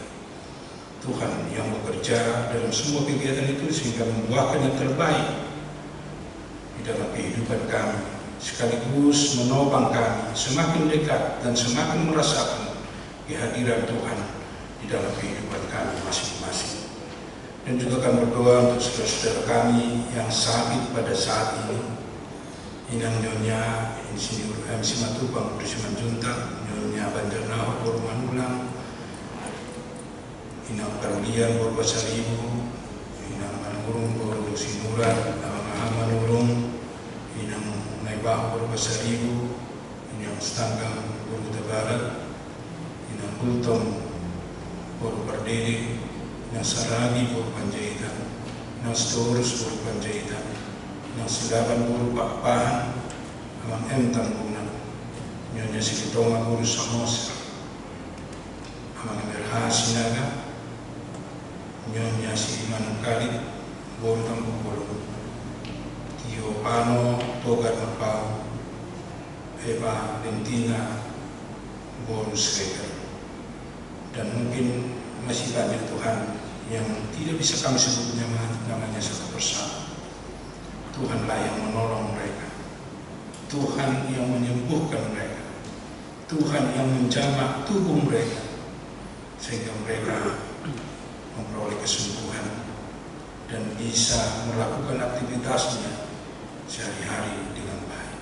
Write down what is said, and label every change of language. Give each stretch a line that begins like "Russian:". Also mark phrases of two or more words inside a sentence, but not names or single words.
Indonesian: Tuhan yang bekerja dalam semua kegiatan itu sehingga membuahkan yang terbaik di dalam kehidupan kami, sekaligus menopang kami semakin dekat dan semakin merasakan kehadiran Tuhan di dalam kehidupan kami masing-masing. Dan juga kami berdoa untuk saudara-saudara kami yang sakit pada saat ini, Inang Nyonya Insinyur M. Simatupang Budi Simanjuntak, Nyonya Banjarnahor Borumanulang, Inang Karulian Borbasaribu, Inang Manurung Borusinuran, Amang Ahamanurung, Inang Naibah Borbasaribu, Inang Stanggang Boruta Barat, Inang Kultom Borbardede, Inang Saragi Borbanjaitan, Inang Storus Borbanjaitan, yang sedapan guru Pak Pahan, Amang Entang Bunan, Nyonya Sikitonga Guru Samosa, Amang Emerha Sinaga, Nyonya Siman Kalit, Guru Tampu Bolu, Tio Pano, Togar Mapau, Eva Lentina, Guru Sreger. Dan mungkin masih banyak Tuhan yang tidak bisa kami sebut namanya satu persatu. Tuhanlah yang menolong mereka, Tuhan yang menyembuhkan mereka, Tuhan yang menjamah tubuh mereka, sehingga mereka memperoleh kesembuhan dan bisa melakukan aktivitasnya sehari-hari dengan baik.